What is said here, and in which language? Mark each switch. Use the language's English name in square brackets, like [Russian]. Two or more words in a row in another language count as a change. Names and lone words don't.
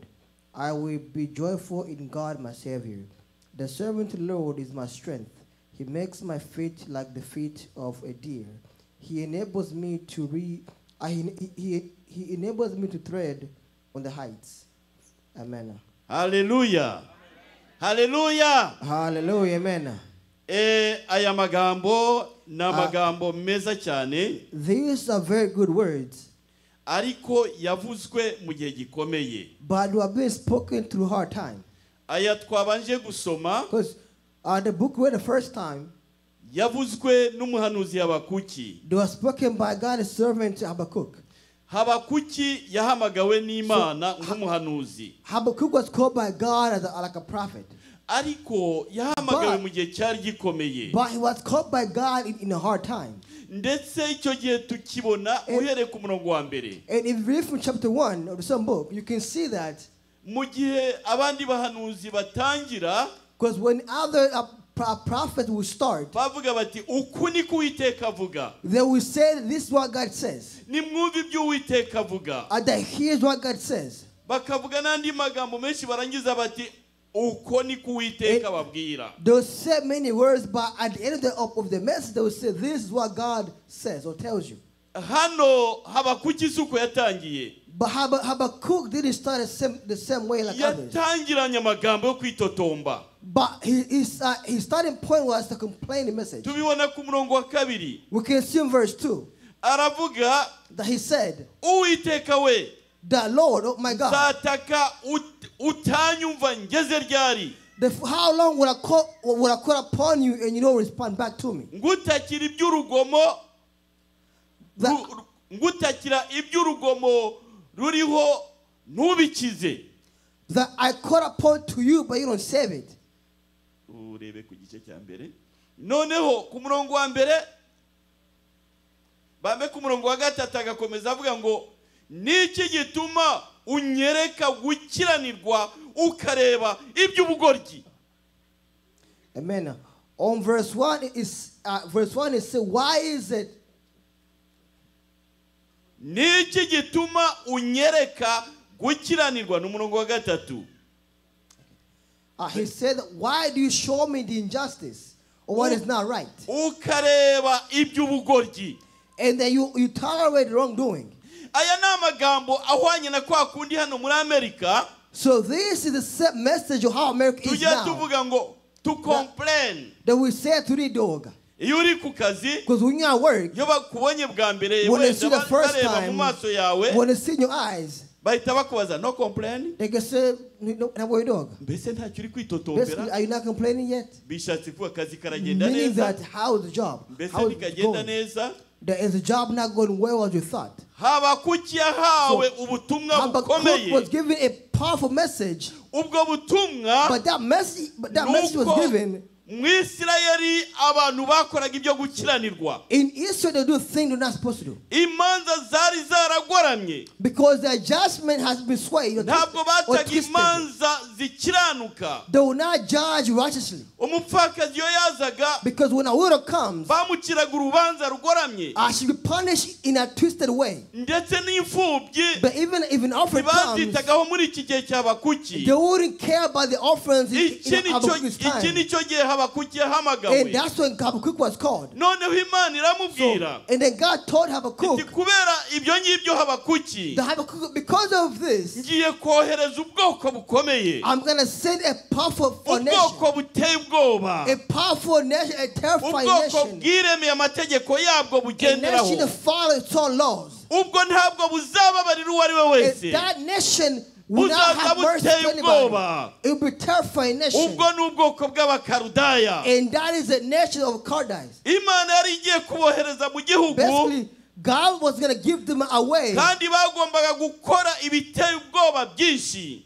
[English] I will be joyful in God my Savior. The servant of the Lord is my strength. He makes my feet like the feet of a deer. He enables me to he enables me to tread on the heights. Amen. Hallelujah. Hallelujah. Hallelujah. Amen. [Kinyarwanda] Aya magambo na magambo meza cyane. [English] These are very good words. [Kinyarwanda] Ariko yavuzwe mu gihe gikomeye. [English] But they have been spoken through hard time. [Kinyarwanda] Aya twabanje gusoma. [English] Because the book we read the first time. [Kinyarwanda] Yavuzwe n'umuhanuzi Habakuki. [English] They were spoken by God's servant Habakkuk. [Kinyarwanda] Habakuki yahamagawe n'Imana nk'umuhanuzi. [English] Habakkuk was called by God like a prophet. [Kinyarwanda] Ariko yahamagawe mu gihe cyari gikomeye. [English] But he was called by God in a hard time. [Kinyarwanda] Ndetse icyo gihe tukibona uhereye ku murongo wa mbere. [English] And if you read from chapter 1 of the same book, you can see that. [Kinyarwanda] Mu gihe abandi bahanuzi batangira, [English] because when other prophets will start, [Kinyarwanda] bavuga bati uku ni Uwiteka avuga. [English] They will say this is what God says. [Kinyarwanda] Nimwumve ibyo Uwiteka avuga. [English] And that here's what God says. [Kinyarwanda] Bakavuga n'andi magambo menshi barangiza bati uko ni Uwiteka babwira. [English] They'll say many words, but at the end of the message they will say this is what God says or tells you. [Kinyarwanda] Hano Habakuki suko yatangiye. [English] But Habakkuk didn't start the same way like others. [Kinyarwanda] Yatangiranye amagambo yo kwitotomba. [English] But his starting point was to complain the message. [Kinyarwanda] Tubibona ku murongo wa 2. [English] We can see in verse 2. [Kinyarwanda] Aravuga [English] that he said, [Kinyarwanda] Uwiteka we, [English] the Lord, oh my God, [Kinyarwanda] zataka utanyumva ngeze ryari. [English] How long will I call upon you and you don't respond back to me? [Kinyarwanda] Ngutakira iby'urugomo, ngutakira iby'urugomo ruriho ntubikize. [English] That I call upon to you but you don't save it. [Kinyarwanda] Urebe ku gice cya mbere. Noneho ku murongo wa mbere bambe ku murongo wa 3 agakomeza avuga ngo niki gituma unyereka gukiranirwa ukareba iby'ubugoryi. Amen. [English] On verse 1 it says, why is it [Kinyarwanda] niki gituma unyereka gukiranirwa n'umurongo wa 3. [English] He said, why do you show me the injustice or what is not right? [Kinyarwanda] Ukareba iby'ubugoryi. [English] And then you tolerate wrongdoing. [Kinyarwanda] Aya ni amagambo ahwanye na kwa kundi hano muri Amerika. [English] So this is the same message of how America is now. [Kinyarwanda] Tujya tuvuga ngo [English] to complain. That we say to the dog. [Kinyarwanda] Iyo uri ku kazi, [English] because when you are at work, [Kinyarwanda] iyo bakubonye bwa mbere [English] when they see the first [Kinyarwanda] bareba mu maso yawe, [English] when they see in your eyes, [Kinyarwanda] bahita bakubaza [English] no complain. They can say no dog. [Kinyarwanda] Mbese ntacyo uri kwitotombera. [English] Are you not complaining yet? [Kinyarwanda] Bishatse kuba akazi karagenda neza. [English] Meaning that how is the job? How is it going? Is the job not going well as you thought? [Kinyarwanda] Habakuki yahawe ubutumwa bukomeye. [English] Habakkuk was given a powerful message. [Kinyarwanda] Ubwo butumwa, [English] but that message was given. [Kinyarwanda] Mwisirayeli abantu bakoraga ibyo gukiranirwa. [English] In Israel they do things they're not supposed to do. [Kinyarwanda] Imanza zari zaragoramye. [English] Because their judgment has been swayed. [Kinyarwanda] Ntabwo bataga imanza zikiranuka. [English] They will not judge righteously. [Kinyarwanda] Umupfakazi iyo yazaga, [English] because when a widow comes, [Kinyarwanda] bamukiraga urubanza rugoramye. [English] She will be punished in a twisted way. [Kinyarwanda] Ndetse n'imfubyi, [English] but even offering comes, [Kinyarwanda] bazitagaho muri iki gihe cya Habakuki. [English] They wouldn't care about the offerings in Habakkuk's time. [Kinyarwanda] Iki nicyo gihe Habakuki yahamagawe. [English] And that's when Habakkuk was called. [Kinyarwanda] Noneho Imana iramubwira. [English] And then God told Habakkuk, [Kinyarwanda] kubera ibyo ngibyo Habakuki, [English] because of this, [Kinyarwanda] ngiye kohereza ubwoko bukomeye. [English] I'm going to send a powerful nation. [Kinyarwanda] Ubwoko buteye ubwoba. [English] A powerful nation, a terrifying nation. [Kinyarwanda] Ubwoko bwiremeye amategeko yabwo bugenderaho. [English] A nation that follows its own laws. [Kinyarwanda] Ubwo ntabwo buzababarira uwo ari we wese. [English] That nation will not [Kinyarwanda] buzaza [English] have mercy [Kinyarwanda] buteye [English] to anybody. [Kinyarwanda] ubwoba. [English] It will be terrifying nation. [Kinyarwanda] ubwo ni ubwoko bw'abakarudaya. [English] And that is the nation of Chaldees. [Kinyarwanda] Imana yari igiye kubohereza mu gihugu, [English] Basically, God was going to give them away. [Kinyarwanda] kandi bagombaga gukora ibiteye ubwoba byinshi.